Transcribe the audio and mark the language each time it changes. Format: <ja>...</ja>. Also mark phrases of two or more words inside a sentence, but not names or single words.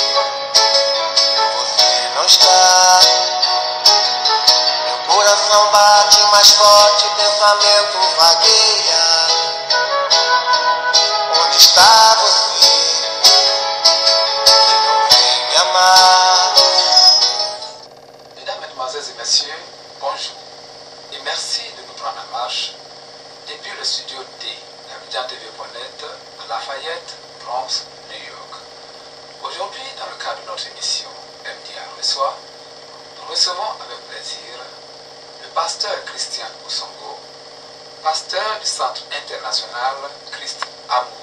<pt>Você não está. Meu coração bate mais forte, pensamento vagueia. Onde está você que não vem me amar?</pt> <fr>Mesdames, Mesdemoiselles et Messieurs, bonjour et merci de nous prendre en marche depuis le studio D d'AbidjanTV.net à Lafayette, Bronx, New York. Aujourd'hui, dans le cadre de notre émission MDA Reçoit, nous recevons avec plaisir le pasteur Christian Ousongo, pasteur du Centre international Christ Amour.</fr>